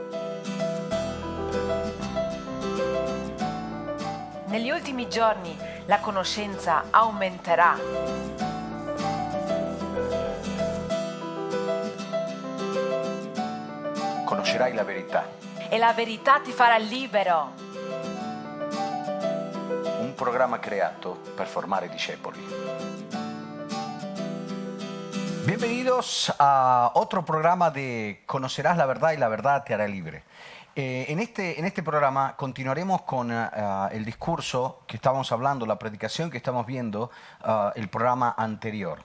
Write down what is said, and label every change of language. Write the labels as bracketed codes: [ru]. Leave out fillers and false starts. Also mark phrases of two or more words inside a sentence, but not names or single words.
[it] Negli ultimi giorni la conoscenza aumenterà. Conoscerai la verità. E la verità ti farà libero. Un programma creato per formare discepoli. [es] Bienvenidos a otro programa de Conocerás la verdad y la verdad te hará libre. En este programa continuaremos con el discurso que estábamos hablando, la predicación que estamos viendo, el programa anterior.